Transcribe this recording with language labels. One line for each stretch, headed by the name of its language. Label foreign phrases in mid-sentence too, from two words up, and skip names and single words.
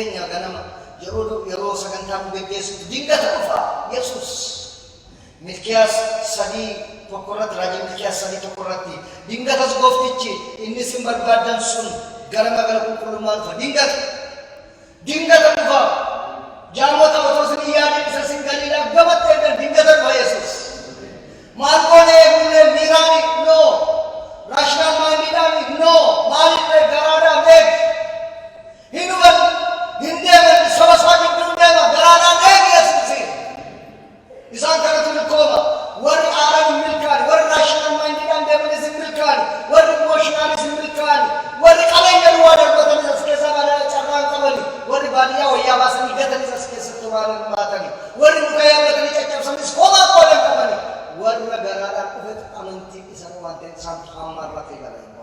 Oromo: keenya ganama yeroo sagantaa nu geggeessitu dingata dhufa Yesuus Milkiyaas 3 tokkorratti raajii Milkiyaas 3 tokkorratti dingatas gooftichi inni sin barbaadan sun gara magaalaa qulqullummaa dhufa dingata dhufa jaamota otoo sin yaadin isa sin galiidhaaf gabattee eegan dingata dhufa Yesuus maal goonee eegulee miiraani no
English: raashinaal maayindiidhaani
Oromo: no maalillee garaadhaan eeg hin huban hin deeman saba isaa gidduu hin deema garaadhaan eeg Yesuusi isaan kanatu milkooma warri aaraan hin milkaani warri
English: raashinaal maayindiidhaan
Oromo: deemanis hin milkaani warri imooshinaaliis hin milkaani warri qabeenya duwwaa darbatanis as keessaa carraan qabani warri baadiyyaa wayyaa baasanii gatanis as keessatti waan baatani warri muka yaabbatanii caccabsanis homaa qoodan qabani warra garaadhaan dhufetu amantiin isaan waan ta'eef isaan hammaarra ta'e gala